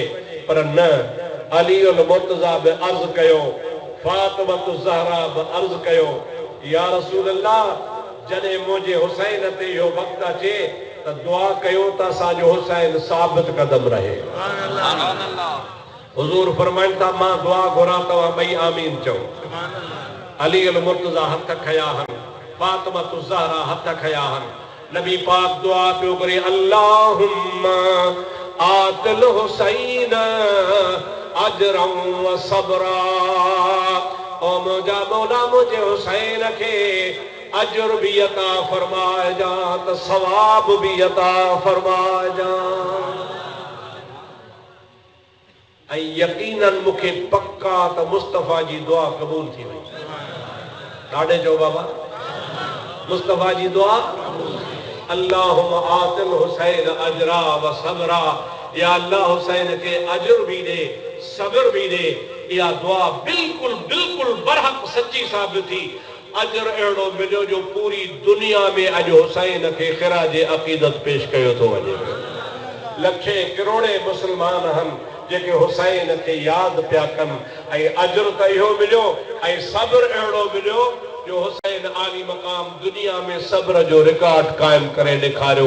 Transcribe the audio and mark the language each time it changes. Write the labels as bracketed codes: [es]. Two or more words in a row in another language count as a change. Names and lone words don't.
[sd] पर न, अली उल मुर्तज़ा बि अर्ज़ कयो, फातिमत ज़हरा बि अर्ज़ कयो, [ar] يا رسول الله [sd] जॾहिं मुंहिंजे हुसैन ते इहो वक़्तु अचे त दुआ कयो त असांजो हुसैन साबित कदम रहे। हुज़ूर फरमाइनि था मां दुआ घुरां, तव्हां ॿई आमीन चओ। अली अल मुर्तज़ा हथ खया हन, फातिमत ज़हरा हथ खया हन, नबी पाक दुआ पियो करे [ar] اللهم آت الحسين أجرا و صبرا, [sd] ओ मुंहिंजा मौला मुंहिंजे हुसैन खे अजर भी अता फरमाइजा त सवाब भी अता फरमाइजा। ऐं यकीनन मूंखे पक्का त मुस्तफ़ा जी दुआ क़बूल थी वई। ॾाढे चओ बाबा मुस्तफ़ा जी दुआ [ar] اللهم آت الحسين أجرا و صبرا. [ur] یا اللہ حسین کے اجر بھی دے صبر بھی دے. [sd] या दुआ बिल्कुल बिल्कुल बरहक सच्ची साबित थी। अजर अहिड़ो मिलियो जो पूरी दुनिया में अॼु हुसैन खे ख़िराज अक़ीदत पेश कयो थो वञे। लखे करोड़े मुस्लमान आहिनि जेके हुसैन खे यादि पिया कनि ऐं अजर त इहो मिलियो ऐं सब्र अहिड़ो मिलियो जो हुसैन आली मक़ाम दुनिया में सब्र जो रिकॉर्ड क़ाइमु करे ॾेखारियो।